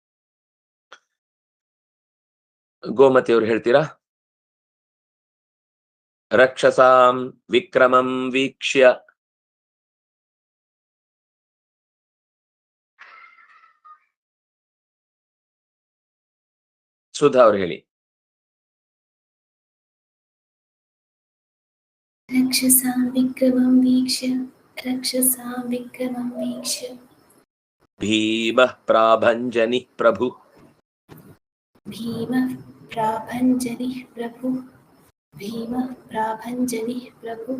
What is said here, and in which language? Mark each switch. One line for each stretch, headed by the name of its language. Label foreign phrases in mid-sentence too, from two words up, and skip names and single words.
Kannada: ಗೋಮತಿ ಅವರು ಹೇಳ್ತೀರಾ?
Sanskrit: ರಕ್ಷಸಾಂ ವಿಕ್ರಮಂ ವೀಕ್ಷ್ಯ
Kannada: ಸುಧಾ ಅವ್ರು ಹೇಳಿ.
Sanskrit: रक्षसां विक्रमं वीक्ष्य रक्षसां विक्रमं वीक्ष्य ಭೀಮಃ ಪ್ರಾಭಂಜನಿಃ ಪ್ರಭು भीमः प्राभञ्जनिः प्रभु भीमः प्राभञ्जनिः प्रभु